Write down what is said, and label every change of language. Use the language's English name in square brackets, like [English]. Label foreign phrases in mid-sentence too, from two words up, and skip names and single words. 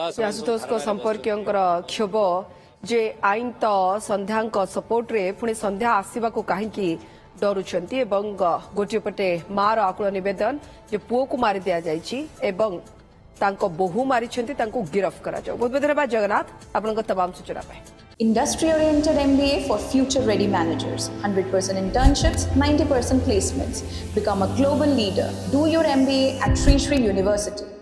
[Odia] ଆଶୁତୋଷଙ୍କ ସମ୍ପର୍କୀୟଙ୍କର କ୍ଷୋଭ ଯେ ଆଇନ ତ ସନ୍ଧ୍ୟାଙ୍କ ସପୋର୍ଟରେ ପୁଣି ସନ୍ଧ୍ୟା ଆସିବାକୁ କାହିଁକି ଡରୁଛନ୍ତି ଏବଂ ଗୋଟିଏ ପଟେ ମାର ଆକୁଳ ନିବେଦନ ଯେ ପୁଅକୁ ମାରି ଦିଆଯାଇଛି ଏବଂ ତାଙ୍କ ବୋହୂ ମାରିଛନ୍ତି ତାଙ୍କୁ ଗିରଫ କରାଯାଉ ବହୁତ ବହୁତ ଧନ୍ୟବାଦ ଜଗନ୍ନାଥ ଆପଣଙ୍କ ତମାମ ସୂଚନା ପାଇଁ [English] Industry oriented MBA for future ready managers. 100% internships, 90% placements. Become a global leader. Do your MBA at Sri Sri University.